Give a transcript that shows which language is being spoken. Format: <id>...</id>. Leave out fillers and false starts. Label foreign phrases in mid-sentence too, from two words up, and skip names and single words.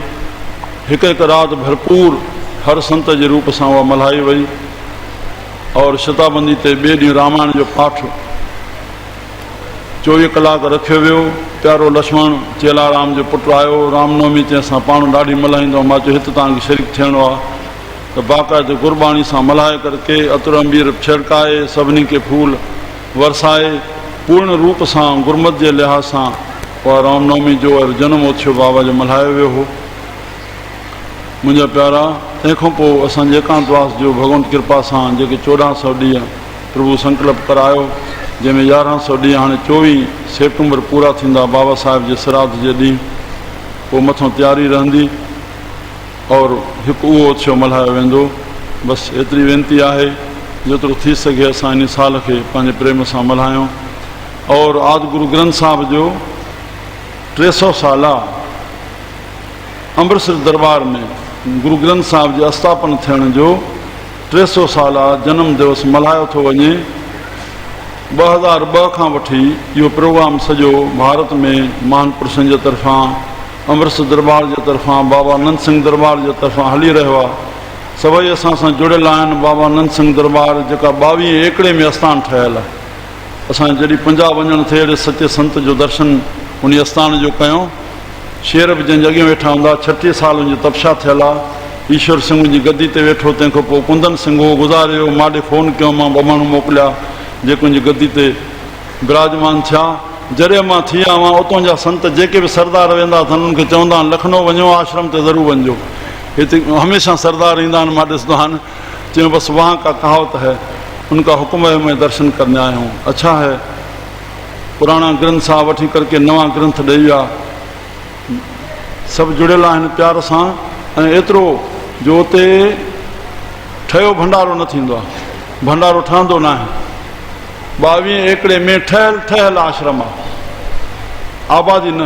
<sd>हिकु राति भरपूर हर संत जे रूप सां उहा मल्हाई वई और शताबंदी ते ॿिए ॾींहुं रामायण जो पाठ 24 कलाक रखियो वियो। प्यारो लक्ष्मण चेलाराम जो पुटु आयो। रामनवमी ते असां पाण ॾाढी मल्हाईंदो। मां चयो हिते तव्हांखे शरीक थियणो आहे त बाक़ाइदे गुरबाणी सां मल्हाए करके अतर अंबीर छिड़काए सभिनी खे फूल वरसाए पूर्ण रूप सां गुरमत जे लिहाज़ सां उहा रामनवमी जो और जनम उत्सव बाबा जो मल्हायो वियो हो। मुंहिंजा प्यारा, तंहिंखां पोइ असांजे एकांतवास जो भगवंत कृपा सां जेके 1400 ॾींहं प्रभु संकल्प करायो, जंहिंमें 1100 ॾींहं हाणे 24 सेप्टेंबर पूरा थींदा बाबा साहिब जे श्राद्ध जे ॾींहुं। पोइ मथां तयारी रहंदी और हिकु उहो उत्सव मल्हायो वेंदो। बसि एतिरी वेनती आहे जेतिरो थी सघे असां इन साल खे पंहिंजे प्रेम सां मल्हायूं। और आदि गुरु ग्रंथ साहिब जो 300 साल अमृतसर दरबार में गुरु ग्रंथ साहिब जे स्थापन थियण जो 300 साल जनम दिवस मल्हायो थो वञे। 2002 खां वठी इहो प्रोग्राम सॼो भारत में महान पुरुषनि जे तरफ़ां, अमृतसर दरबार जे तरफ़ां, बाबा आनंद सिंह दरबार जे तरफ़ां हली रहियो आहे। सभई असां सां जुड़ियल आहिनि। बाबा आनंद सिंह दरबार जेका 22 एकड़े में आस्थान ठहियल आहे। असां जॾहिं पंजाब वञणु थिए अहिड़े सचे संत जो दर्शन उन आस्थान जो कयूं। शेर बि जंहिंजे अॻियां वेठा हूंदा, 36 साल जी तपस्या थियल आहे। ईश्वर सिंह जी गद्दी ते वेठो, तंहिंखां पोइ कुंदन सिंह हो गुज़ारियो। मां ॾे फ़ोन कयो, मां 2 माण्हू मोकिलिया जेके उनजी गद्दी ते विराजमान थिया। जॾहिं मां थी आयो आहियां उतां जा संत जेके बि सरदार वेंदा अथनि उन्हनि खे चवंदा आहिनि लखनऊ वञो, आश्रम ते ज़रूरु वञिजो। हिते हमेशह सरदार ईंदा आहिनि, मां ॾिसंदो आहिनि। चयूं बसि</sd> <hi>वहाँ का कहावत है, उनका हुक्म है, मैं दर्शन करने आया हूँ। अच्छा है,</hi> <sd>पुराना ग्रंथ सां वठी करके नवा ग्रंथ ॾेई विया। सभु जुड़ियल आहिनि प्यार सां। ऐं एतिरो जो उते ठहियो भंडारो न थींदो आहे, भंडारो ठहंदो न आहे। 22 एकड़े में ठहियल आश्रम आहे, आबादी न।</sd>